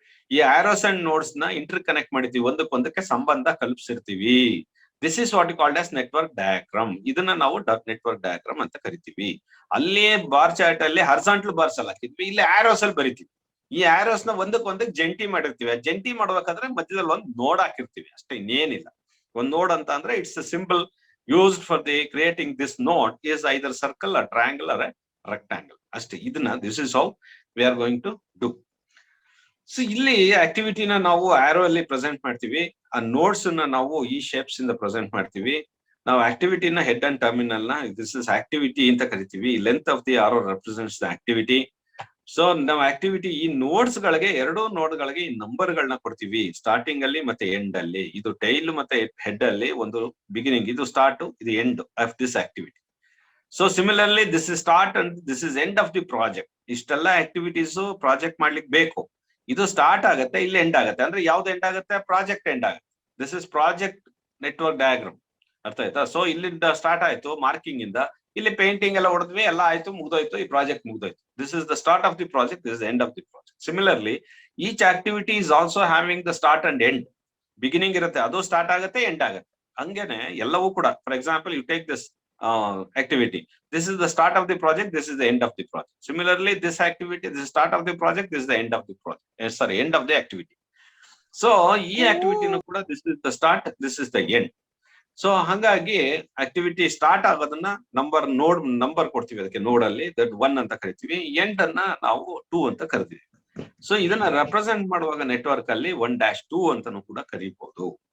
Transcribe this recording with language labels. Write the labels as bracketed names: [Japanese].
[Kannada] ಈ arrows and notes ನ inter connect ಮಾಡಿರ್ತೀವಿ, ಒಂದಕ್ಕೊಂದಕ್ಕೆ ಸಂಬಂಧ ಕಲ್ಪಿಸಿರ್ತೀವಿ. [English] This is what called as network diagram. [Kannada] ಇದನ್ನ ನಾವು ನೆಟ್ವರ್ಕ್ ಡಯಾಗ್ರಾಮ್ ಅಂತ ಕರಿತೀವಿ. ಅಲ್ಲಿ ಬಾರ್ ಚಾರ್ಟ್ ಅಲ್ಲಿ ಹಾರಿಜಾಂಟಲ್ ಬಾರ್ಸ್ ಅಲ್ಲಿ ಹಾಕಿದ್ವಿ, ಇಲ್ಲಿ ಆರೋಸ್ ಅಲ್ಲಿ ಬರಿತೀವಿ. ಈ ಆರೋಸ್ ನ ಒಂದಕ್ಕೊಂದಕ್ಕೆ ಜಂಟಿ ಮಾಡಿರ್ತೀವಿ. ಆ ಜಂಟಿ ಮಾಡ್ಬೇಕಾದ್ರೆ ಮಧ್ಯದಲ್ಲಿ ಒಂದು ನೋಡ್ ಹಾಕಿರ್ತೀವಿ, ಅಷ್ಟೇ, ಇನ್ನೇನಿಲ್ಲ. ಒಂದ್ ನೋಡ್ ಅಂತ ಅಂದ್ರೆ [English] It's a symbol used for the creating this node is either circle or triangle or a rectangle. ಅಷ್ಟೇ. ಇದನ್ನ this is how we are going to do. [Kannada] So ಇಲ್ಲಿ ಆಕ್ಟಿವಿಟಿನ ನಾವು ಆರೋ ಅಲ್ಲಿ ಪ್ರೆಸೆಂಟ್ ಮಾಡ್ತೀವಿ. ಆ ನೋಡ್ಸ್ ನ ನಾವು ಈ ಶೇಪ್ಸ್ ಇಂದ ಪ್ರೆಸೆಂಟ್ ಮಾಡ್ತೀವಿ. ನಾವು ಆಕ್ಟಿವಿಟಿನ ಹೆಡ್ ಅಂಡ್ ಟರ್ಮಿನಲ್ ನ [English] this is activity [Kannada] ಅಂತ ಕರಿತೀವಿ. [English] Length of the arrow represents the activity. [Kannada] So ನಾವು ಆಕ್ಟಿವಿಟಿ ಈ ನೋಡ್ಸ್ ಗಳಿಗೆ, ಎರಡೂ ನೋಡ್ ಗಳಿಗೆ ಈ ನಂಬರ್ ಗಳನ್ನ ಕೊಡ್ತೀವಿ, ಸ್ಟಾರ್ಟಿಂಗ್ ಅಲ್ಲಿ ಮತ್ತೆ ಎಂಡ್ ಅಲ್ಲಿ. ಇದು ಟೈಲ್ ಮತ್ತೆ ಹೆಡ್ ಅಲ್ಲಿ ಒಂದು ಬಿಗಿನಿಂಗ್, ಇದು ಸ್ಟಾರ್ಟ್, ಇದು [English] End of this activity. So similarly this is start and this is end of the project. [Kannada] ಇಷ್ಟೆಲ್ಲ ಆಕ್ಟಿವಿಟೀಸ್ ಪ್ರಾಜೆಕ್ಟ್ ಮಾಡ್ಲಿಕ್ಕೆ ಬೇಕು. ಇದು ಸ್ಟಾರ್ಟ್ ಆಗುತ್ತೆ, ಇಲ್ಲಿ ಎಂಡ್ ಆಗುತ್ತೆ. ಅಂದ್ರೆ ಯಾವ್ದು ಎಂಡ್ ಆಗುತ್ತೆ? ಪ್ರಾಜೆಕ್ಟ್ ಎಂಡ್ ಆಗುತ್ತೆ. [English] This is project network diagram. [Kannada] ಅರ್ಥ ಆಯ್ತಾ? ಸೊ ಇಲ್ಲಿಂದ ಸ್ಟಾರ್ಟ್ ಆಯ್ತು ಮಾರ್ಕಿಂಗ್ ಇಂದ, ಇಲ್ಲಿ ಪೇಂಟಿಂಗ್ ಎಲ್ಲ ಹೊಡೆದ್ವಿ, ಎಲ್ಲ ಆಯ್ತು, ಮುಗ್ದೋಯ್ತು, ಈ project ಮುಗ್ದೋಯ್ತು. [English] This is the start of the project, this is end of the project. Similarly each activity is also having the start and end. [Kannada] Beginning ಇರುತ್ತೆ, ಅದು ಸ್ಟಾರ್ಟ್ ಆಗುತ್ತೆ, ಎಂಡ್ ಆಗುತ್ತೆ. ಹಂಗೇನೆ ಎಲ್ಲವೂ ಕೂಡ. [English] For example, you take this activity. This is the start of the project, this is the end of the project. Similarly, this activity, this is start of the project, this is the end of the project. Sorry, end of the activity. [Kannada] So ಈ ಆಕ್ಟಿವಿಟಿನೂ ಕೂಡ [English] This is the start, this is the end. [Kannada] So ಹಾಗಾಗಿ activity start ಆಗೋದನ್ನ number ಕೊಡ್ತೀವಿ, ಅದಕ್ಕೆ ನೋಡ್ ಅಲ್ಲಿ that 1 ಅಂತ ಕರಿತೀವಿ, ಎಂಡ್ ಅನ್ನ ನಾವು 2 ಅಂತ ಕರಿತೀವಿ. ಸೊ ಇದನ್ನ ರೆಪ್ರೆಸೆಂಟ್ ಮಾಡುವಾಗ ನೆಟ್ವರ್ಕ್ ಅಲ್ಲಿ 1-2 ಅಂತಾನು ಕೂಡ ಕರೀಬಹುದು.